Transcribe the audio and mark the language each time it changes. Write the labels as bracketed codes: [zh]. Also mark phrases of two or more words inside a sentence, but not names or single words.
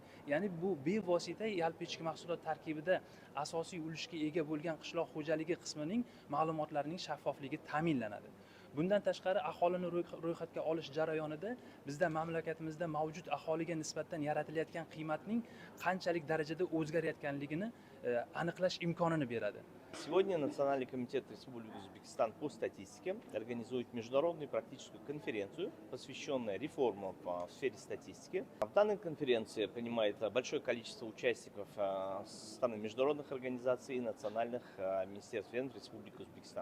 [uz] Ya'ni bu bevosita yalpi ichki mahsulot tarkibida asosiy ulushga ega bo'lgan qishloq xo'jaligi qismining ma'lumotlarining shaffofligi ta'minlanadi. Bundan tashqari aholini ro'yxatga olish jarayonida bizda mamlakatimizda mavjud aholiga nisbatan yaratilayotgan qiymatning qanchalik darajada o'zgarayotganligini aniqlash imkonini beradi. [ru] Сегодня Национальный комитет Республики Узбекистан по статистике организует международную практическую конференцию, посвященную реформам в сфере статистики. В данной конференции принимает большое количество участников со стороны международных организаций и национальных министерств Республики Узбекистан.